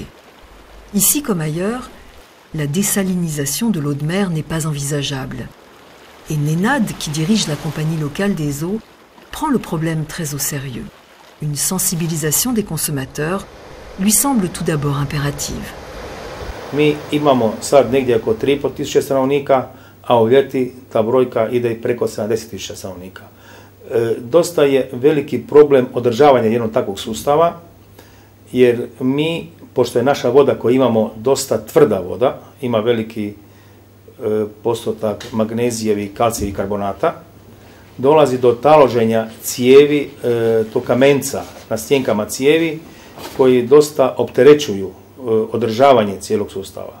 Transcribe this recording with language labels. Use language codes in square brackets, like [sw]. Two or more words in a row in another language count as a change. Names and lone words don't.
[fr] Ici comme ailleurs, la désalinisation de l'eau de mer n'est pas envisageable. Et Nenad, qui dirige la compagnie locale des eaux, prend le problème très au sérieux. Une sensibilisation des consommateurs lui semble tout d'abord impérative. [hr] Mi imamo sad negdje oko 3.500 stanovnika, a u ljeti ta brojka ide i preko 70.000 stanovnika. Dosta je veliki problem održavanja jednog takvog sustava, jer mi, pošto je naša voda koju imamo dosta tvrda voda, ima veliki postotak magnezijevih i kalcijevih karbonata, dolazi do taloženja cijevi, to kamenca na stjenkama cijevi, koji dosta opterećuju održavanje cijelog sustava.